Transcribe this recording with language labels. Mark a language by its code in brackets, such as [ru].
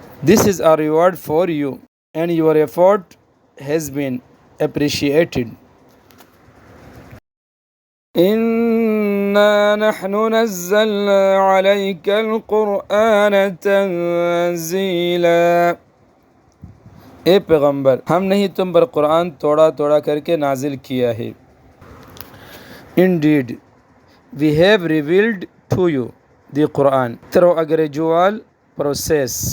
[en] This is a reward for you and your effort has been appreciated. [ar] إِنَّا نَحْنُ نَزَّلْنَا عَلَيْكَ الْقُرْآنَ تَنزِيلًا، [ur] اے پیغمبر ہم نے ہی تم پر قرآن توڑا توڑا کر کے نازل کیا ہے. [en] Indeed, we have revealed to you the Quran through a gradual process.